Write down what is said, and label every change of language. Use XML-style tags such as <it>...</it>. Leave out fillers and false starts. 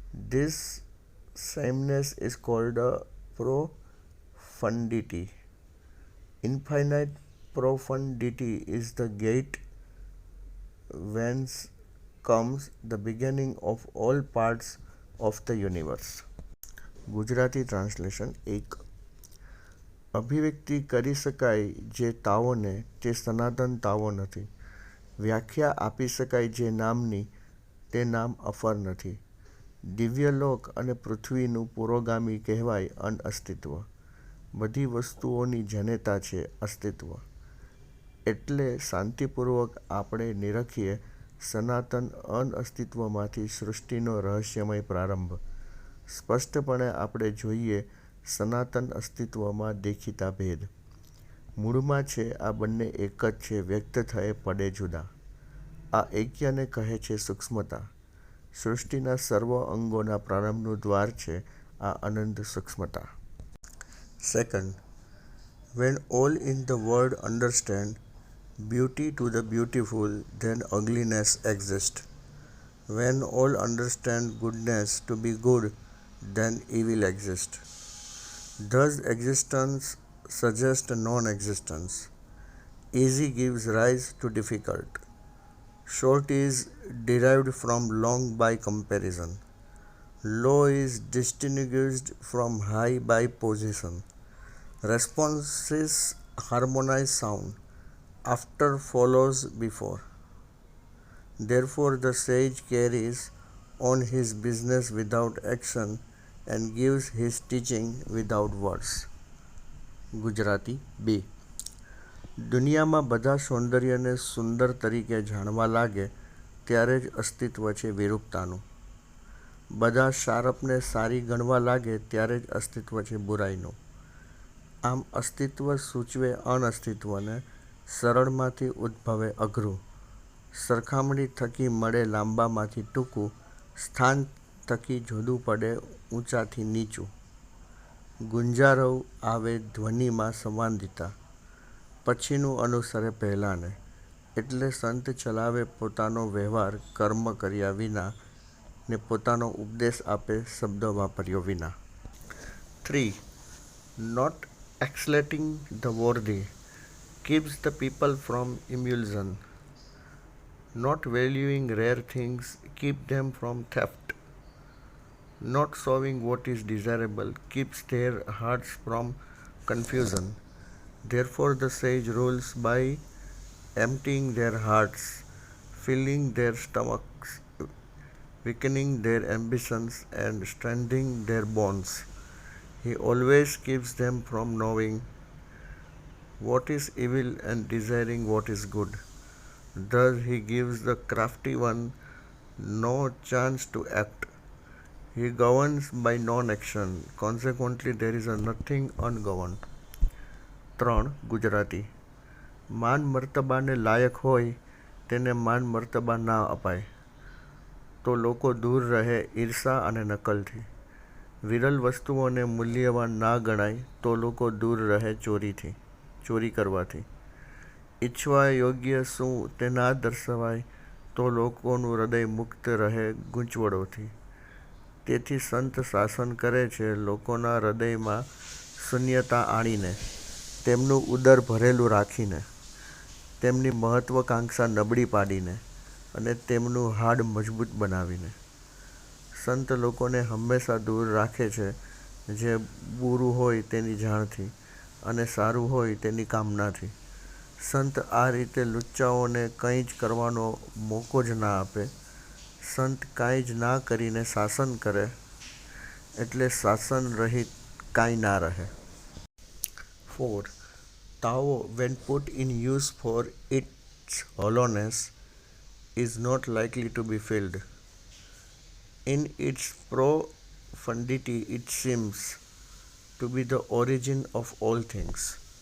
<en>This sameness is called a profundity. Infinite profundity is the gate whence comes the beginning of all parts of the universe.</en> <gu>Gujarati translation 1. અભિવ્યક્તિ કરી શકાય જે તાવોને તે સનાતન તાવો નથી. વ્યાખ્યા આપી શકાય જે નામની તે નામ અફર નથી. દિવ્યલોક અને પૃથ્વીનું પુરોગામી કહેવાય અનઅસ્તિત્વ. બધી વસ્તુઓની જનેતા છે અસ્તિત્વ. એટલે શાંતિપૂર્વક આપણે નિરખીએ સનાતન અનઅસ્તિત્વમાંથી સૃષ્ટિનો રહસ્યમય પ્રારંભ. સ્પષ્ટપણે આપણે જોઈએ સનાતન અસ્તિત્વમાં દેખીતા ભેદ. મૂળમાં છે આ બંને એક જ છે, વ્યક્ત થયે પડે જુદા. આ એક્યને કહે છે સૂક્ષ્મતા. સૃષ્ટિના સર્વ અંગોના પ્રારંભનું દ્વાર છે આ અનંત સૂક્ષ્મતા.</gu> <en>Second, when all in the world understand beauty to the beautiful, then ugliness exists. When all understand goodness to be good, then evil exists. Thus existence suggests non-existence. Easy gives rise to difficult. Short is derived from long by comparison. Low is distinguished from high by position. Responses harmonize sound. After follows before. Therefore the sage carries on his business without action and gives his teaching without words.</en> <gu>Gujarati 2. દુનિયામાં બધા સૌંદર્યને સુંદર તરીકે જાણવા લાગે ત્યારે જ અસ્તિત્વ છે વિરૂપતાનું. બધા સારપને સારી ગણવા લાગે ત્યારે જ અસ્તિત્વ છે બુરાઈનું. આમ અસ્તિત્વ સૂચવે અનઅસ્તિત્વને, સરળમાંથી ઉદ્ભવે અઘરું. સરખામણી થકી મળે લાંબામાંથી ટૂંકું, સ્થાન થકી જુદું પડે ઊંચાથી નીચું. ગુંજારવ આવે ધ્વનિમાં સંવાદિતા, પછીનું અનુસરે પહેલાંને. એટલે સંત ચલાવે પોતાનો વ્યવહાર કર્મ કર્યા વિના ને પોતાનો ઉપદેશ આપે શબ્દ વાપર્યો વિના. 3.</gu> <en>Not exalting the worthy keeps the people from emulsion. Not valuing rare things keep them from theft. Not showing what is desirable keeps their hearts from confusion. Therefore the sage rules by emptying their hearts, filling their stomachs, weakening their ambitions and strengthening their bonds. He always keeps them from knowing what is evil and desiring what is good. Thus he gives the crafty one no chance to act. He governs by non-action. Consequently there is nothing ungoverned.</en> <gu>3. Gujarati. માન મર્તબાને લાયક હોય તેને માન મર્તબા ના અપાય તો લોકો દૂર રહે ઈર્ષા અને નકલથી. વિરલ વસ્તુઓને મૂલ્યવાન ના ગણાય તો લોકો દૂર રહે ચોરી કરવાથી. ઈચ્છવા યોગ્ય શું તે ના દર્શાવાય તો લોકોનું હૃદય મુક્ત રહે ગૂંચવણોથી. તેથી સંત શાસન કરે છે લોકોના હૃદયમાં શૂન્યતા આણીને, તેમનું ઉદર ભરેલું રાખીને, તેમની મહત્વાકાંક્ષા નબળી પાડીને અને તેમનું હાડ મજબૂત બનાવીને. સંત લોકોને હંમેશા દૂર રાખે છે જે બુરું હોય તેની જાણથી અને સારું હોય તેની કામનાથી. સંત આ રીતે લુચ્ચાઓને કંઈ જ કરવાનો મોકો જ ના આપે. સંત કાંઈ જ ના કરીને શાસન કરે, એટલે શાસન રહિત કાંઈ ના રહે. 4.</gu> <en>Tao, when put in use for its hollowness, is not likely to be filled. In its profundity it seems to be the origin of all things.</en>